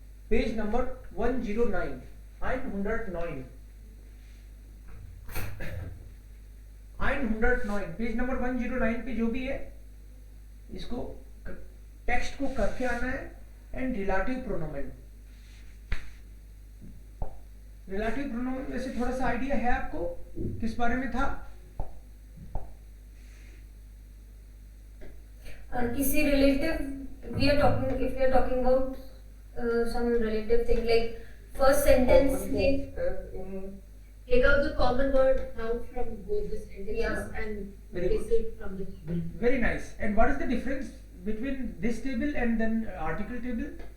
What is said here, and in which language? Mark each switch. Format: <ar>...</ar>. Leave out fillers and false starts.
<hi>Page number 109 109 109 page number 109 पे जो भी है इसको टेक्स्ट को करके आना है। एंड रिलेटिव प्रोनोमन, रिलेटिव प्रोनोमन में से थोड़ा सा आइडिया है आपको किस बारे में था? किसी relative</hi> <en>we are talking, if we are talking about some relative thing, like first sentence name. Take out the common word now from both the sentences Yeah. and Very replace it from the table. Very nice. And what is the difference between this table and then article table?</en>